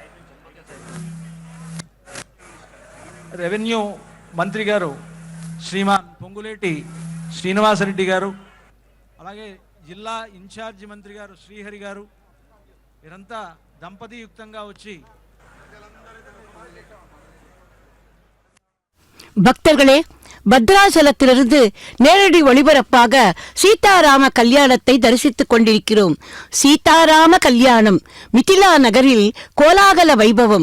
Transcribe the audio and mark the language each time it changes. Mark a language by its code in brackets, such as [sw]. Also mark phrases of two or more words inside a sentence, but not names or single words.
[te] రెవెన్యూ మంత్రి గారు శ్రీమాన్ పొంగులేటి శ్రీనివాసరెడ్డి గారు, అలాగే జిల్లా ఇన్ఛార్జి మంత్రి గారు శ్రీహరి గారు, వీరంతా దంపతియుక్తంగా వచ్చి [ta] பக்தர்களே, பத்ராசலத்திலிருந்து நேரடி ஒளிபரப்பாக சீதாராம கல்யாணத்தை தரிசித்துக் கொண்டிருக்கிறோம். சீதாராம கல்யாணம் மிதிலா நகரில் கோலாகல வைபவம்.